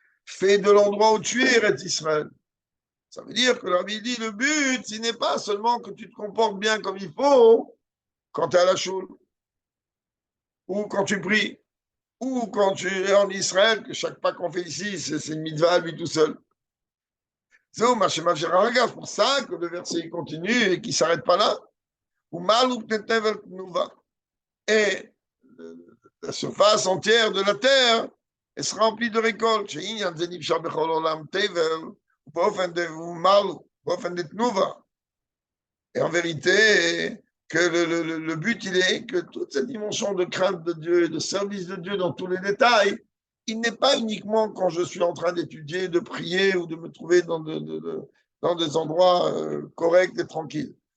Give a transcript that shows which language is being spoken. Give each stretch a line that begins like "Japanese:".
French: Fais de l'endroit où tu es, est Israël. Ça veut dire que le Rabbi dit, le but, ce n'est pas seulement que tu te comportes bien comme il faut quand tu es à la choule, ou quand tu pries, ou quand tu es en Israël, que chaque pas qu'on fait ici, c'est une mitzvah à lui tout seul. C'est pour ça que le verset continue et qu'il ne s'arrête pas là. Ou mal ou peut-être et la surface entière de la terre elle sera remplie de récoltes.
Hebrew: שעניין זה נמשך בכל עולם תבל, באופן דמלו, באופן דתנובה.
French: Et en vérité, que le but, il est que toute cette dimension de crainte de Dieu et de service de Dieu dans tous les détails, il n'est pas uniquement quand je suis en train d'étudier, de prier ou de me trouver dans des endroits corrects et tranquilles.